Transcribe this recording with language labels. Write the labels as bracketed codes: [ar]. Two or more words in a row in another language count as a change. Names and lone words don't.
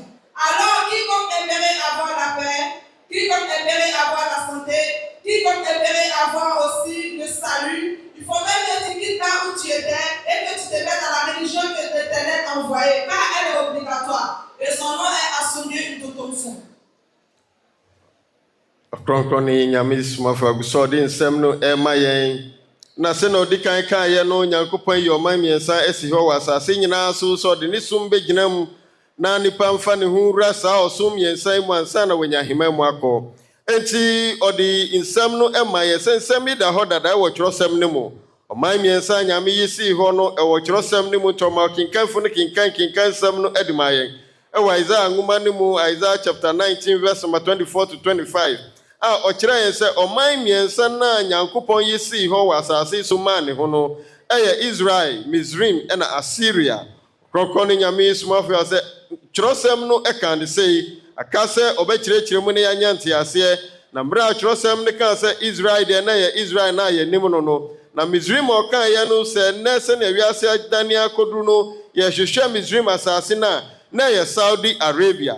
[fr] Alors quiconque aimerait avoir la paix, quiconque aimerait avoir la santé, quiconque aimerait avoir aussi le salut, il faut même que tu quittes là où tu étais et que tu te mettes dans la religion que l'Éternel a envoyée, car elle est obligatoire. Et son nom est Asomdwee Ntonton. [ak] Ɔkrɔnkrɔnyi Nyame Somafo agusɔde nsɛm no ɛma yɛn na sɛ na ɔdi kan kan yɛ no Nyankopɔn yi ɔman mmiɛnsa asi hɔ wɔ asase nyinaa so sɛ ɔde ne som bɛgyina mu na nipa mfa ne ho wura saa ɔsom mmiɛnsa mu ansa na wɔnya ahema mu akɔ. Enti ɔde nsɛm no ɛma yɛ sɛ nsɛm yi da hɔ dada ɛwɔ twerɛsɛm no mu. Ɔman mmiɛnsa Nyame yi sii hɔ no ɛwɔ twerɛsɛm no mu tɔma ɔkenkanfo no kenkan nsɛm no ɛde ma yɛn. Ɛwɔ Isaiah nwoma no mu Isaiah [en] chapter 19 verse number 24 to 25. [ak] Ɔkyerɛ yɛn sɛ ɔman mmiɛnsa na Nyankopɔn yi sii hɔ wɔ asase so maa ne ho no ɛyɛ Israel, Misraim ɛna Assyria. Ɔkrɔnkrɔnyi Nyame Somafo sɛ twerɛsɛm no ɛka ne sei aka sɛ ɔbɛkyerɛkyerɛ mu ne yɛanya nteaseɛ na mmerɛ a twerɛsɛm no kaa sɛ Israel deɛ na yɛ Israel na yɛnim no na Misraim a ɔkaeɛ no sɛ nnɛ sɛnea wiase adane akɔduru no yɛhwehwɛ Misraim asase no a na yɛ Saudi Arabia.